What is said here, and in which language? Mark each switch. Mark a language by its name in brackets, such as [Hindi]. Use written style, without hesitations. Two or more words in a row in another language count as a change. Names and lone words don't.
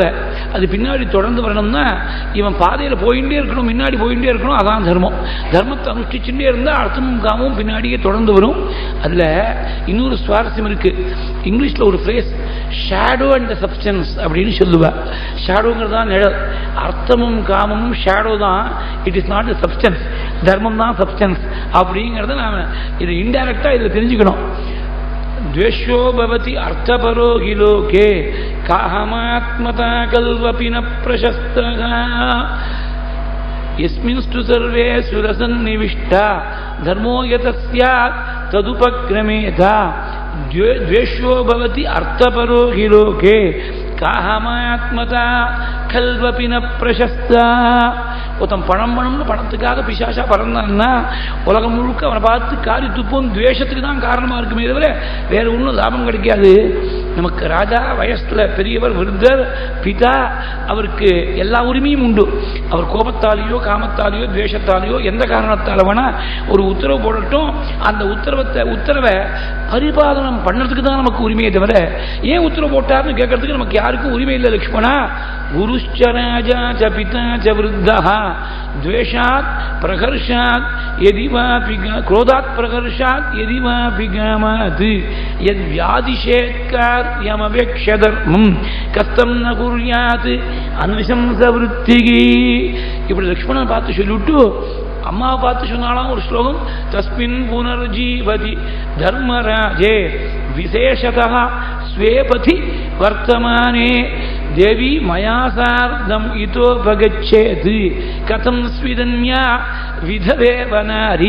[Tamil] அது பின்னாடி தொடர்ந்து வரணும்னா இவன் பாதையில் போயிட்டே இருக்கணும், முன்னாடி போயிட்டே இருக்கணும். அதான் தர்மம். தர்மத்தை அனுஷ்டிச்சுட்டே இருந்தால் அர்த்தமும் காமும் பின்னாடியே தொடர்ந்து வரும். அதில் இன்னொரு சுவாரஸ்யம் இருக்கு. இங்கிலீஷில் ஒரு ஃப்ரேஸ் [English] shadow and substance [Tamil] அப்படின்னு சொல்லுவா. ஷேடோங்கிறது தான் நிழல், அர்த்தமும் காமமும் ஷேடோ தான். [English] it is not substance. [Tamil] தர்மம் தான் சப்ஸ்டன்ஸ் அப்படிங்கிறத நாம் இது இன்டைரக்டாக இதில் தெரிஞ்சுக்கணும். [Sanskrit] द्वेषो भवति अर्थपरो हि लोके काहमात्मता कल्वपि न प्रशस्तः यस्मिंस्तु सर्वे सुरसन्निविष्टा धर्मो यतस्यात् तदुपक्रमेता द्वेषो भवति अर्थपरो हि लोके काहमात्मता कल्वपि न प्रशस्ता. [Tamil] ஒருத்தன் பணம் பணம்னு பணத்துக்காக பிசாசா பறந்தான்னா உலகம் முழுக்க அவனை பார்த்து காரி துப்பும் துவேஷத்துக்கு தான் காரணமாக இருக்குமே தவிர வேற ஒன்றும் லாபம் கிடைக்காது. நமக்கு ராஜா வயசுல பெரியவர் விருத்தர் பிதா, அவருக்கு எல்லா உரிமையும் உண்டு. அவர் கோபத்தாலேயோ காமத்தாலேயோ துவேஷத்தாலேயோ எந்த காரணத்தால் வேணா ஒரு உத்தரவு போடட்டும். அந்த உத்தரவை பரிபாலனம் பண்ணுறதுக்கு தான் நமக்கு உரிமையை தவிர ஏன் உத்தரவு போட்டார்னு கேட்கறதுக்கு நமக்கு யாருக்கும் உரிமை இல்லை. [Sanskrit] லக்ஷ்மணா குருश्च राजा च पिता च वृद्धः द्वेषात् प्रहर्षात् यदि वापि क्रोधात् प्रहर्षात् यदि वापि गामात् यद्व्यादिशेत्कार्यमवेक्ष्यधर्मं कस्तं न कुर्यात् अन्विशंसवृत्तिः. [Tamil] இப்படி லக்ஷ்மணன் பார்த்து சொல்லிவிட்டு அம்மாவை பார்த்து சொன்னாலாம் ஒரு ஸ்லோகம். [Sanskrit] तस्मिन् पुनर्जीवति धर्मराजे विशेषतः स्वे पथि वर्तमाने देवी मया सार्धम् इतोऽपगच्छेत् कथं स्विदन्या विधवेव नारी.